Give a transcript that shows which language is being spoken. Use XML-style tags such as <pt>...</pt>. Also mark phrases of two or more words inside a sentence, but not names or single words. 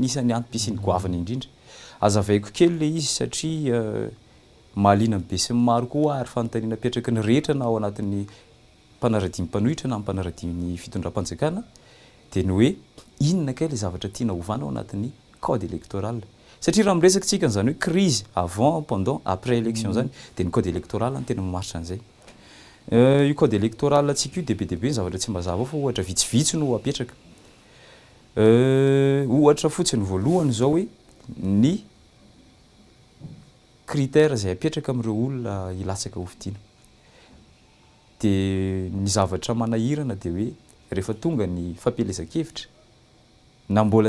<mg>anisan'ny antom-pisiany goavana indrindra azavaiko kely le izy satria mahaliana be sy maro koa ary fanontaniana petraka ny rehetra na ao anatin'ny mpanara-dimy mpanohitra na mpanara-dimy fitondram-panjakana de ny hoe inona kay le zavatra tiana hovana ao anatin'ny</mg> <fr>code électoral</fr> <mg>satria raha miresaka tsika n'izany hoe</mg> <fr>crise avant pendant après élection</fr> <mg>zany de ny</mg> <fr>code électoral</fr> <mg>ny tena mamaritra an'izay io</mg> <fr>code électoral</fr> <mg>tsika io de be de be ny zavatra tsy mazava fa ohatra vitsivitsy no apetraka ohatra fotsiny voalohany zao hoe ny critère zay apetraka amin'ireo olona hilatsaka hofidiana de ny zavatra manahirana de hoe rehefa tonga ny fampelezan-kevitra na mbola</mg>